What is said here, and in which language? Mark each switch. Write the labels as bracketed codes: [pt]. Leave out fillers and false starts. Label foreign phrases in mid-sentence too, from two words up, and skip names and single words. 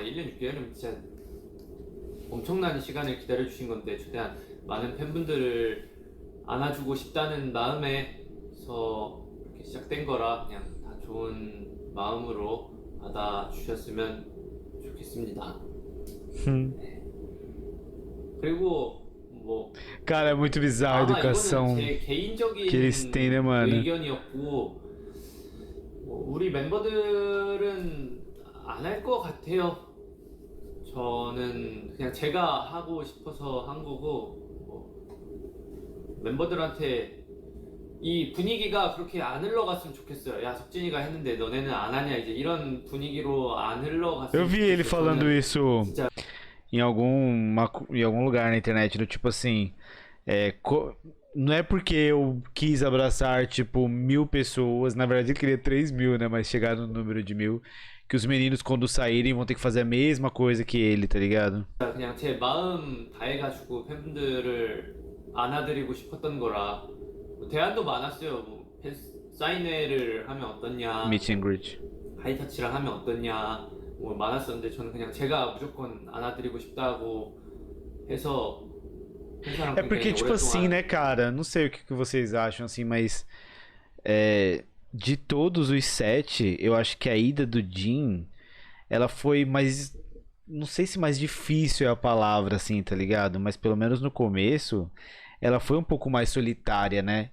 [ko] 1년 6개월이면 진짜 엄청난 시간을 기다려주신 건데 최대한 많은 팬분들을 안아주고 싶다는 마음에서 이렇게 시작된 거라 그냥 다 좋은 마음으로 받아주셨으면 좋겠습니다. 네. 그리고 뭐 [pt] Cara, é muito bizarro a [ko] 아마 [pt] educação [ko] 이거는 제 개인적인 [pt] que eles têm, né, mano? [ko] 의견이었고 우리 멤버들은 안 할 것 같아요. 저는 그냥 제가 하고 싶어서 한 거고 멤버들한테 이 분위기가 그렇게 안 흘러갔으면 좋겠어요. 야, 석진이가 했는데 너네는 안 하냐, 이제 이런 분위기로 안 [pt] Eu [ko] 흘러갔으면 [pt] vi ele [ko] 좋겠어요. [pt] falando [ko] 저는 [pt] isso [ko] 진짜 [pt] em algum lugar na internet, do tipo assim, não é porque eu quis abraçar, tipo, 1.000 pessoas, na verdade ele queria 3.000, né, mas chegar no número de 1.000, que os meninos quando saírem vão ter que fazer a mesma coisa que ele, tá ligado? [ko] 그냥 제 마음 다해가지고 팬분들을 안아드리고 싶었던 거라 뭐 대안도 많았어요. 뭐 사인회를 하면 어떻냐, [en] Meet and greet. [ko] 하이터치를 하면 어떻냐, 뭐 많았었는데 저는 그냥 제가 무조건 안아드리고 싶다고 해서 팬사랑 [pt] É porque, [ko] 굉장히 [pt] tipo assim, [ko] 오랫동안 [pt] né, cara, não sei o que vocês acham, assim, mas de todos os 7, eu acho que a ida do Jin, ela foi mais. Não sei se mais difícil é a palavra, assim, tá ligado? Mas pelo menos no começo, ela foi um pouco mais solitária, né?